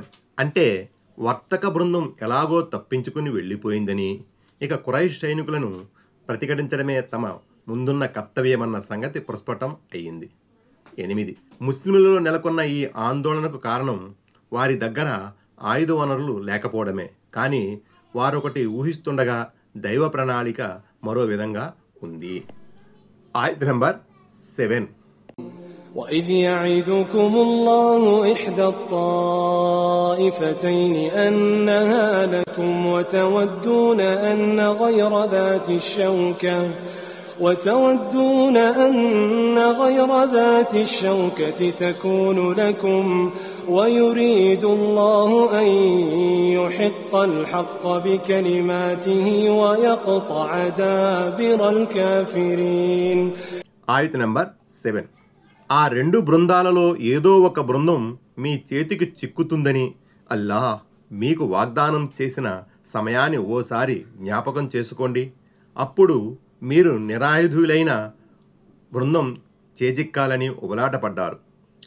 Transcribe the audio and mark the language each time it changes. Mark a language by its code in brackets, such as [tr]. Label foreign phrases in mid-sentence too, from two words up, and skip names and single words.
[te] అంటే వర్తక బృందం ఎలాగో తప్పించుకుని వెళ్ళిపోయిందని ఇక ఖురైష్ సైనికులను ప్రతిఘటించడమే తమ ముందున్న కర్తవ్యమన్న సంగతి ప్రస్ఫుటం అయ్యింది. 8. ముస్లింలలో నెలకొన్న ఈ ఆందోళనకు కారణం వారి దగ్గర ఆయుధ వనరులు లేకపోవడమే. కానీ వారొకటి ఊహిస్తుండగా దైవ ప్రణాళిక మరో విధంగా ఉంది. ఆయత్ నంబర్ 7. [ar] وإذ يعدكم الله إحدى الطائفتين أنها لكم وتودون أن غير ذات الشوكة تكون لكم ويريد الله أن يحق الحق بكلماته ويقطع دابر الكافرين. [te] ఆయత్ నంబర్ 7. ఆ 2 బృందాలలో ఏదో ఒక బృందం మీ చేతికి చిక్కుతుందని అల్లాహ్ మీకు వాగ్దానం చేసిన సమయాన్ని ఓసారి జ్ఞాపకం చేసుకోండి. అప్పుడు మీరు నిరాయుధులైన బృందం చేజిక్కాలని ఉబలాటపడ్డారు.